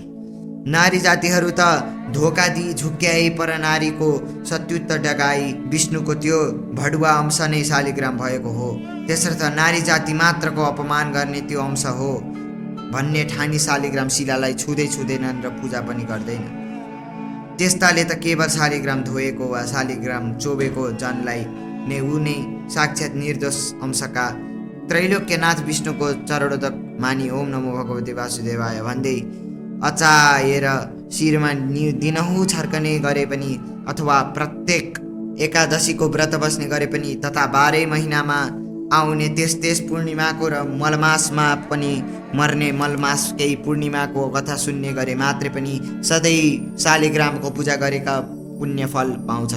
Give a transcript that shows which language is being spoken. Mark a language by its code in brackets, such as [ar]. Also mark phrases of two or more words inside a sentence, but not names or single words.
[ne] नारी जातिहरू त धोका दिई झुक्क्याई पर नारीको सत्युत्त डगाई विष्णुको त्यो भडुवा अंश नै शालिग्राम भएको हो। त्यसर्थ नारी जाति मात्रको अपमान गर्ने त्यो अंश हो भन्ने ठानी शालिग्राम शिलालाई छुँदैनन् र पूजा पनि गर्दैन। त्यस्ताले त केवल शालिग्राम धोएको वा शालिग्राम चोबेको जनलाई नै ऊ नै साक्षात् निर्दोष अंशका त्रैलोक्यनाथ विष्णुको चरणोदक मानी [sa] ओम नमो भगवते वासुदेवाय [ne] भन्दै अचाएर शिरमा दिनहुँ छर्कने गरे पनि अथवा प्रत्येक एकादशीको व्रत बस्ने गरे पनि तथा 12 महिनामा आउने त्यस पूर्णिमाको र मलमासमा पनि मर्ने मलमासकै पूर्णिमाको कथा सुन्ने गरे मात्रै पनि सधैँ शालिग्रामको पूजा गरेका पुण्य फल पाउँछन्।